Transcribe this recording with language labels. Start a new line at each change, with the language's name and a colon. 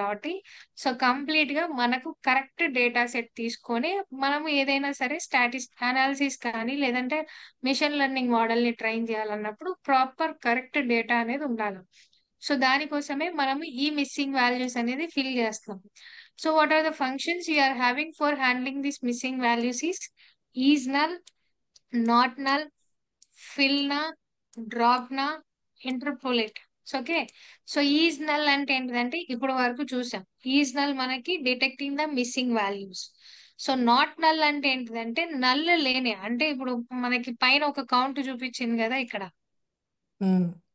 Telugu: కాబట్టి so complete గా మనకు కరెక్ట్ డేటా సెట్ తీసుకొని మనము ఏదైనా సరే అనాలిసిస్ కానీ లేదంటే మిషన్ లెర్నింగ్ మోడల్ ని ట్రైన్ చేయాలన్నప్పుడు ప్రాపర్ కరెక్ట్ డేటా అనేది ఉండాలి. సో దానికోసమే మనము ఈ మిస్సింగ్ వాల్యూస్ అనేది ఫిల్ చేస్తాం.
English: So what are the functions we are having for handling these missing values is null, not null, fill na, drop na, interpolate.
Telugu: So okay, so is null అంటే ఏంటిదంటే ఇప్పుడు వరకు చూసాం. ఈజ్ నల్ మనకి detecting the missing values. So not null అంటే ఏంటిదంటే null లేని, అంటే ఇప్పుడు మనకి పైన ఒక కౌంట్ చూపించింది కదా ఇక్కడ, ఉమ్,